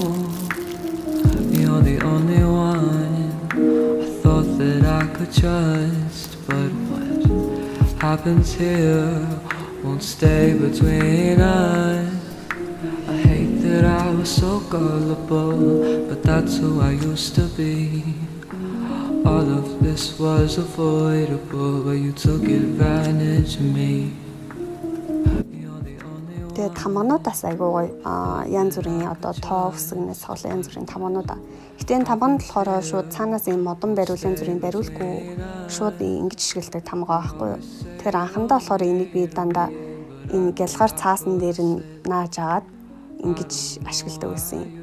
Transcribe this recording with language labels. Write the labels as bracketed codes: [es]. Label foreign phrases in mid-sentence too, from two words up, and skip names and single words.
[en] You're the only one I thought that I could trust, but what happens here won't stay between us. I hate that I was so gullible, but that's who I used to be. All of this was avoidable, but you took advantage of me. [mn] Тэгээд тамгануудаас айгүй гоё янз бүрийн одоо тоо өсгнээс хол янз бүрийн тамганууд. Гэтэ энэ тамганд болохоор шууд цаанаас ийм модон бариул янз бүрийн бариулгүй шууд ингэж шгэлдэг тамгаа байхгүй юу. Тэр анхандаа болохоор энийг би дандаа энэ гялгаар цаасан дээр нь нааж агаад ингэж ашигладаг байсан юм.